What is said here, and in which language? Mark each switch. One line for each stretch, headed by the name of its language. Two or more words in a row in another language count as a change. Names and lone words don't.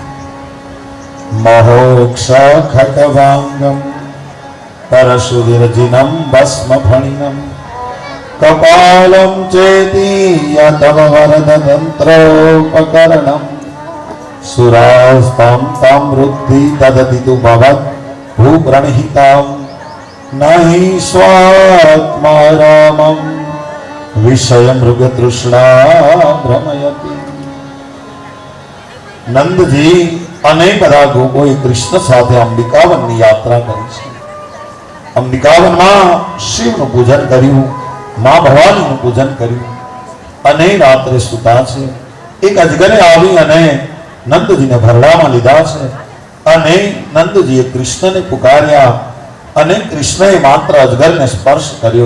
Sanskrit: महोक्षखट्वाङ्गं परशुविरजिनं भस्मफणिनं कपालं चेति तव वरदतन्त्रोपकरणं सुरास्तं तं वृद्धि ददति तु भवत् भूप्रणहितां नहि स्वात्मा रामं विषयमृगतृष्णा भ्रमयति.
Gujarati: નંદજી અને બધા ગોપોએ કૃષ્ણ સાથે અંબિકાવનની યાત્રા કરી છે. અંબિકાવનમાં શિવનું પૂજન કર્યું, મા ભવાનીનું પૂજન કર્યું અને રાત્રે સૂતા છે. એક અજગરે આવી અને નંદજીને ભરડામાં લીધા છે અને નંદજીએ કૃષ્ણને પુકાર્યા અને કૃષ્ણએ માત્ર અજગરને સ્પર્શ કર્યો.